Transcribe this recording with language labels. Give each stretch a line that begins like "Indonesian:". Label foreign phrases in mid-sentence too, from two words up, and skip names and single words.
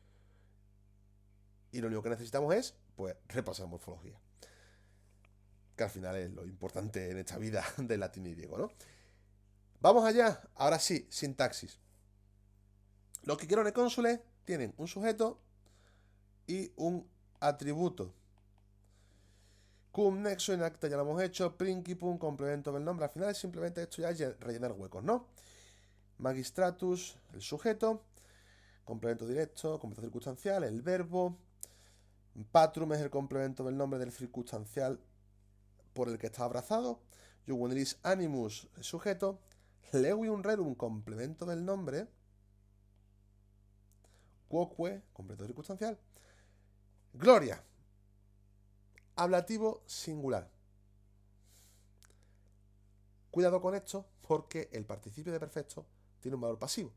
Spanish: Y lo único que necesitamos es, pues, repasar morfología. Que al final es lo importante en esta vida del latín y griego, ¿no? Vamos allá. Ahora sí, sintaxis. Los quiquerones cónsules tienen un sujeto y un atributo. Cum, nexo,
Latin: in acta
Spanish: ya lo hemos hecho. Principum, complemento del nombre. Al final es simplemente esto ya es rellenar huecos, ¿no? Magistratus, el sujeto. Complemento directo, complemento circunstancial, el verbo. Patrum es el complemento del nombre del circunstancial por el que está abrazado.
Latin: Juvenelis animus,
Spanish: el sujeto.
Latin: Levium rerum,
Spanish: complemento del nombre. Quoque, complemento circunstancial. Gloria, ablativo singular. Cuidado con esto porque el participio de perfecto tiene un valor pasivo.